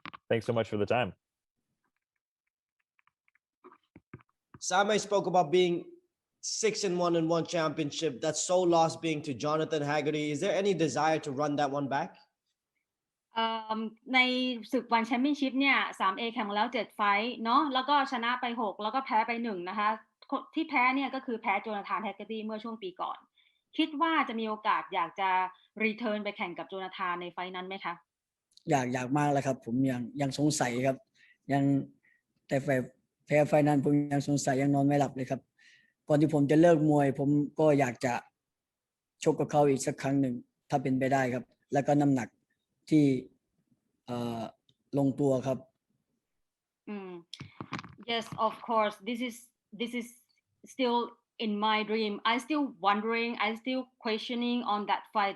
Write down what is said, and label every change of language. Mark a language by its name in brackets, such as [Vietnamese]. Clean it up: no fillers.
[English] Thanks so much for the time. Sameh spoke about being 6-1 in one championship. That sole loss being to Jonathan Haggerty. Is there any desire to run that one back? [Thai] ในศึกวันแชมเปี้ยนชิพเนี่ย 3A แข่งมาแล้ว7ไฟท์เนาะแล้วก็ชนะไป6แล้วก็แพ้ไป1นะคะที่แพ้เนี่ยก็คือแพ้โจนาธานแฮกเกอร์ตี้เมื่อช่วงปีก่อนคิดว่าจะมีโอกาสอยากจะรีเทิร์นไปแข่งกับโจนาธานในไฟท์นั้นไหมคะ อยากมากเลยครับผมยังสงสัยครับยังแต่แพ้ไฟนั้นผมยังสงสัยยังนอนไม่หลับเลยครับก่อนที่ผมจะเลิกมวยผมก็อยากจะชกกับเขาอีกสักครั้งหนึ่งถ้าเป็นไปได้ครับแล้วก็น้ำหนักที่ลงตัวครับ [English] Yes, of course. This is still in my dream. I still wondering. I still questioning on that fight.